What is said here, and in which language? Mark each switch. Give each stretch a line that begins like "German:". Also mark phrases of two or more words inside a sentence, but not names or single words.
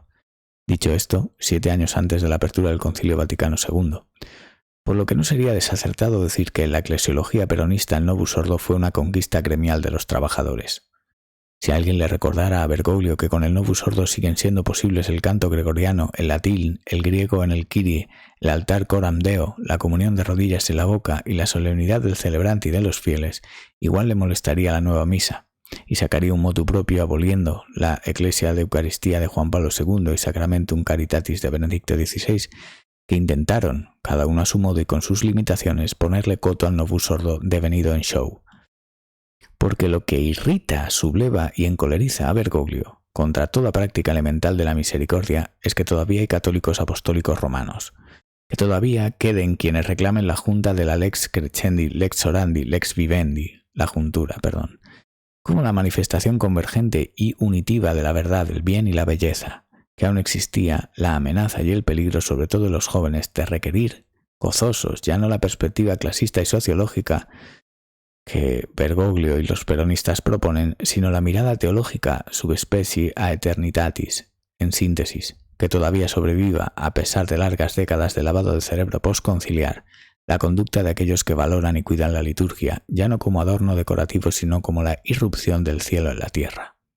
Spanish: Dicho esto, 7 años antes de la apertura del Concilio Vaticano II. Por lo que no sería desacertado decir que la eclesiología peronista el
Latin: Novus Ordo
Spanish: fue una conquista gremial de los trabajadores. Si alguien le recordara a Bergoglio que con el
Latin: Novus Ordo
Spanish: siguen siendo posibles el canto gregoriano, el latín, el griego en el Kyrie, el altar
Latin: coram deo,
Spanish: la comunión de rodillas en la boca y la solemnidad del celebrante y de los fieles, igual le molestaría la nueva misa y sacaría un
Latin: motu propio
Spanish: aboliendo la Ecclesia de Eucaristía de Juan Pablo II y Sacramentum Caritatis de Benedicto XVI, que intentaron, cada uno a su modo y con sus limitaciones, ponerle coto al
Latin: Novus Ordo
Spanish: devenido en show. Porque lo que irrita, subleva y encoleriza a Bergoglio, contra toda práctica elemental de la misericordia, es que todavía hay católicos apostólicos romanos, que todavía queden quienes reclamen la junta de la
Latin: lex crescendi, lex orandi, lex vivendi,
Spanish: como la manifestación convergente y unitiva de la verdad, el bien y la belleza, que aún existía la amenaza y el peligro, sobre todo en los jóvenes, de requerir, gozosos, ya no la perspectiva clasista y sociológica que Bergoglio y los peronistas proponen, sino la mirada teológica
Latin: subspecie a eternitatis,
Spanish: en síntesis, que todavía sobreviva, a pesar de largas décadas de lavado de cerebro postconciliar, la conducta de aquellos que valoran y cuidan la liturgia, ya no como adorno decorativo, sino como la irrupción del cielo en la tierra.